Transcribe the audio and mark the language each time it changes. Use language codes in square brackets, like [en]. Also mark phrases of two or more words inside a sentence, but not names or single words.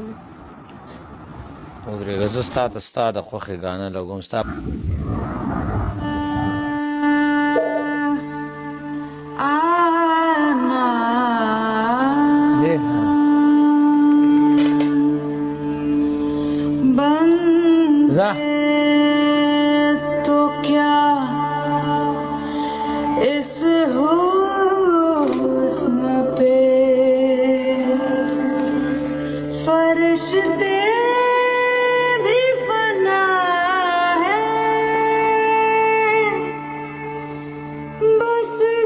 [ps] ودرېږه زه ستا ته ستا د خوښې ګانه لګوم ستا ځه [ur] تو کیا اس حسن پہ فرشتے بھی فنا ہے بس